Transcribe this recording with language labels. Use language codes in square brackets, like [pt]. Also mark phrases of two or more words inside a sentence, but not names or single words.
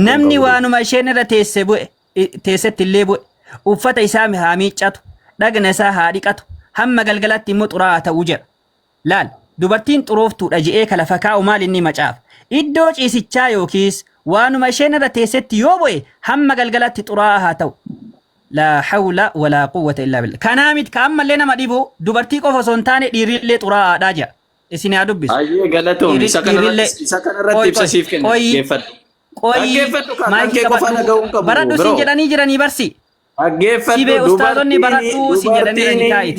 [om] Namni waanuma isheen irra teesse bu'e teessetti illee bu'e uffata isaa haa miiccatu dhagna isaa haa dhiqatu hamma galgalaatti immoo xuraa'aa ta'uu jedha. Laal dubartiin xurooftuudha je'ee kala fakaa'u maal inni macaafa. Iddoo ciisichaa yookiis waanuma isheen irra teessetti yoo bu'e hamma galgalaatti xuraa'aa haa ta'u. [ar] لا حول ولا قوة إلا بالله. [om] Kanaamit ka ammallee nama dhibu dubartii qofa osoo hin taane dhiirillee xuraa'aadhaa jedha. Isin haa dubbisu. Ayyee galatoon isa kanarratti ibsa siif kenna. Dhaggeeffadhu. Dhaggeeffadhu kan kee qofa dhaga'uun qabu. Baradhu siin jedhanii jiranii barsi. Sibee ustaazonni baradhuu siin jedhanii jiranii taa'iti.